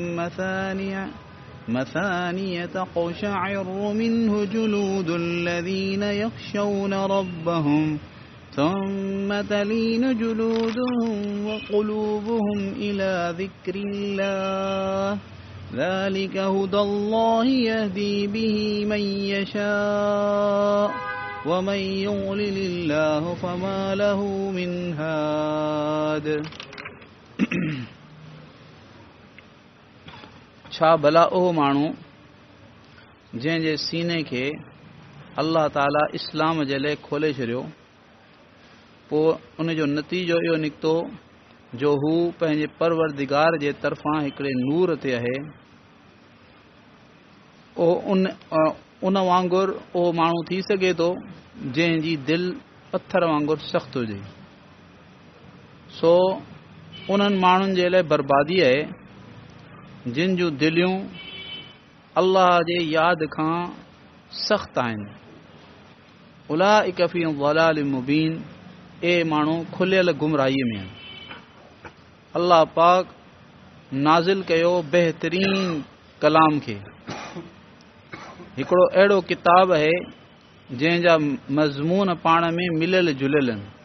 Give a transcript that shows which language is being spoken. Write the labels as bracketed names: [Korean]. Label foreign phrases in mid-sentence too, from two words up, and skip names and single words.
[Arabic] مثانية تقشعر منه جلود الذين يخشون ربهم ثم تلين جلودهم وقلوبهم إلى ذكر الله ذلك هدى الله يهدي به من يشاء ومن يضلل الله فما له من هاد [Sindhi] छा भला उहो माण्हू जंहिंजे सीने खे अल्लाह ताला इस्लाम जे लाइ खोले छॾियो पोइ उन जो नतीजो इहो निकितो जो हू पंहिंजे परवरदिगार जे तरफ़ां हिकिड़े नूर ते आहे उन वांगुरु उहो माण्हू थी सघे थो जंहिंजी दिलि पत्थर वांगुरु सख़्तु हुजे सो उन्हनि माण्हुनि जे लाइ बर्बादी आहे जिन जूं दिलियूं अल्लाह जे यादि खां सख़्तु आहिनि [Arabic] أولئك في ضلال مبين [Sindhi] ए माण्हू खुलियल गुमराहीअ में आहिनि अल्लाह पाक नाज़िल कयो बहितरीन कलाम खे हिकिड़ो अहिड़ो किताब आहे जंहिंजा मज़मून पाण में मिलियल जुलियल आहिनि